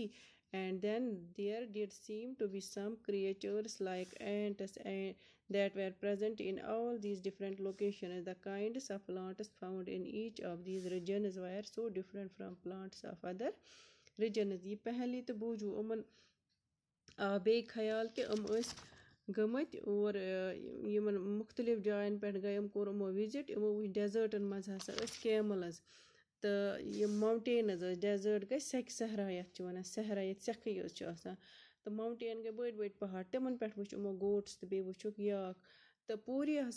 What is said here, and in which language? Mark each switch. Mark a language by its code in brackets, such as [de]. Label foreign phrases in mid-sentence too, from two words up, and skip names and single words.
[en] And then there did seem to be some creatures like ants that were present in all these different locations. The kinds of plants found in each of these regions were so different from plants of other regions. Ye pehli to [ks] buju umman بیٚیہِ خیال کہِ ٲسۍ گٔمٕتۍ اور یِمن مُختلِف جاین پٮ۪ٹھ گٔے کوٚر یِمو وِزِٹ یِمو وٕچھ ڈٮ۪زٲٹن منٛز ہسا ٲسۍ کیملز تہٕ یِم ماوٹینز ٲسۍ ڈٮ۪زٲٹ گٔے سٮ۪کہِ صحرا یَتھ چھِ وَنان صحرا ییٚتہِ سٮ۪کھٕے یٲژ چھِ آسان تہٕ ماوٹین گٔے بٔڑۍ بٔڑۍ پہاڑ تِمن پٮ۪ٹھ وٕچھ یِمو گوٹٕس تہٕ بیٚیہِ وٕچھُکھ یاک تہٕ پوٗری ہسا